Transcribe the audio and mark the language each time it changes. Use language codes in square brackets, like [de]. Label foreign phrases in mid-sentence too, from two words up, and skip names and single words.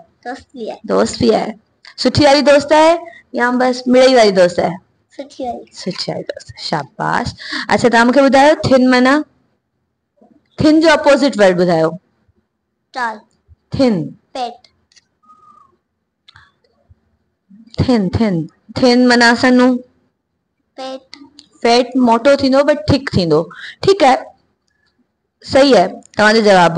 [ur] دوست بھی ہے, [sd] दोस्त बि आहे। सुठी वारी दोस्त आहे या बस मिड़ई वारी दोस्त आहे? सुठी वाली, सुठी वारी दोस्त। शाबाश। अच्छा, तव्हां मूंखे ॿुधायो थिन माना? थिन जो [en] opposite word [sd] ॿुधायो। टाल, थिन। पेट, थिन। थिन। थिन माना सन्नु। पेट, फैट मोटो थींदो बट थिक थींदो। [ur] ٹھیک ہے, [sd] सही है तव्हांजो जवाब।